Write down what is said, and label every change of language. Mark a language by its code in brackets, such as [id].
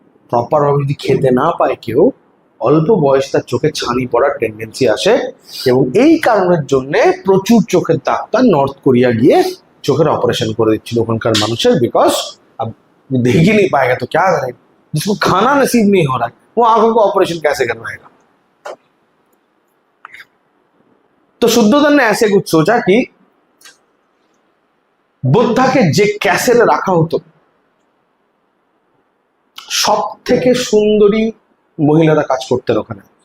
[bn] Proper ভাবে যদি খেতে না পায় কেউ, অল্প বয়সে তার চোখে ছানি পড়ার টেন্ডেন্সি আসে, এবং এই কারণের জন্য প্রচুর চোখের ডাক্তার নর্থ কোরিয়া গিয়ে চোখের অপারেশন করে দিচ্ছিল ওখানকার মানুষের। [hi] বিकॉज अब देख ही नहीं पाएगा तो क्या करेगा, जिसको खाना नसीब नहीं हो रहा है वो आंखों को ऑपरेशन कैसे करवाएगा। तो शुद्धोधन ने ऐसे कुछ सोचा कि [bn] বুদ্ধাকে যে ক্যাসেলে রাখা হতো সব থেকে সুন্দরী মহিলারা কাজ করতেন ওখানে।